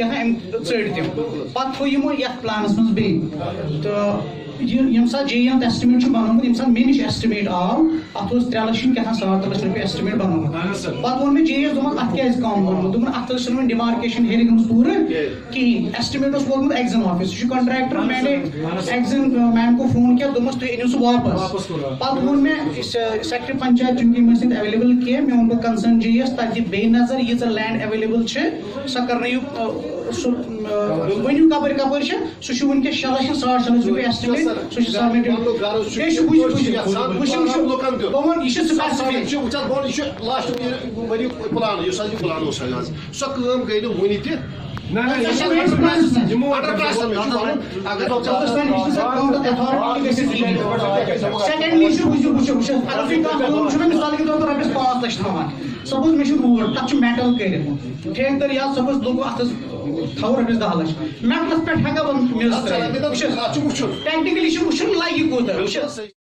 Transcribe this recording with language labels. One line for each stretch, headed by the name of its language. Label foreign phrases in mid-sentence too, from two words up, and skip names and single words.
Kashmiri: کیٛاہ تام أمۍ ژٔٹۍ تِم پتہٕ تھوٚو یِمو یتھ پلانس منٛز بیٚیہِ تہٕ ییٚمہِ ساتہٕ جے این ایسٹِمیٹ چھُ بنومُت ییٚمہِ ساتہٕ مےٚ نِش ایسٹِمیٹ آو اتھ اوس 3 لچھ کیٛاہ تام 3.5 لچھ رۄپیہِ ایسٹِمیٹ بنومُت پتہٕ ووٚن مےٚ جے یس دوٚپُن اتھ کیٛازِ کم بنومُت دوٚپُن اتھ ٲس نہٕ وۄنۍ ڈِمارکیشن ہیٚرِ گٔمٕژ پوٗرٕ کِہیٖنۍ ایسٹِمیٹ اوس ووتمُت
English: XEN office
Kashmiri: سُہ چھُ کنٹریکٹر
Urdu: مےٚ نے ایگزن میم کو فون کیا
Kashmiri: دوٚپمَس تُہۍ أنِو سُہ واپس پتہٕ ووٚن مےٚ سیکٹری پنچایت چوٗنٛکہِ یِم ٲسۍ نہٕ ایویلیبل کینٛہہ مےٚ ووٚن پتہٕ کنسرن جے یس تتہِ دِ بیٚیہِ نظر ییٖژاہ
English: land available
Kashmiri: چھِ سۄ کرنٲیِو سُہ ؤنِو کپٲرۍ کپٲرۍ چھِ سُہ چھُ ؤنکیٚس 6 لچھ 6.5 لچھ رۄپیہِ ایسٹِمیٹ سُہ چھُ سبمِٹ سۄ کٲم گٔے نہٕ وُنہِ تہِ سیکنڈلی چھُ وٕچھو اگر تُہۍ کانٛہہ کٲم چھُو نہ
Urdu: مِثال کے طور پر
Kashmiri: رۄپیس 5 لچھ تھاوان سپوز مےٚ چھُ روڈ تتھ چھُ میٹل کٔرِتھ ٹھیکدر یا سپوز لوگو اتھس تھاوو رۄپیس 10 لچھ میٹلس پٮ۪ٹھ ہٮ۪کا بہٕ میٚژ ترٛٲوِتھ ٹیکنِکلی چھُ وٕچھُن لگہِ کوٗتاہ